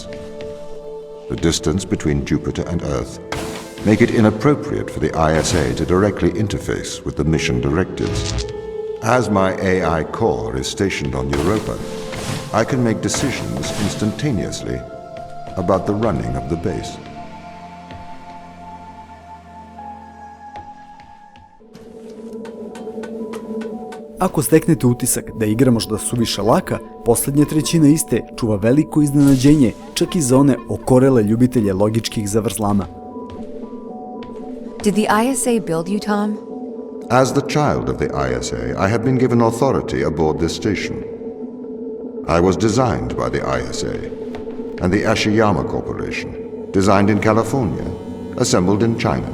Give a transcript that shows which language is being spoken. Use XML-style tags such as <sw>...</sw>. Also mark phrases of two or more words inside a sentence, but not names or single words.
<en>The distance between Jupiter and Earth make it inappropriate for the ISA to directly interface with the mission directives. As my AI core is stationed on Europa, I can make decisions instantaneously about the running of the base.</en> <sr>Ako steknete utisak da je igra možda suviše laka, posljednja trećina iste čuva veliko iznenađenje čak i za one okorele ljubitelje logičkih zavrzlama.</sr> <en>Did the ISA build you, Tom? As the child of the ISA, I have been given authority aboard this station. I was designed by the ISA and the Ashiyama Corporation, designed in California, assembled in China.</en>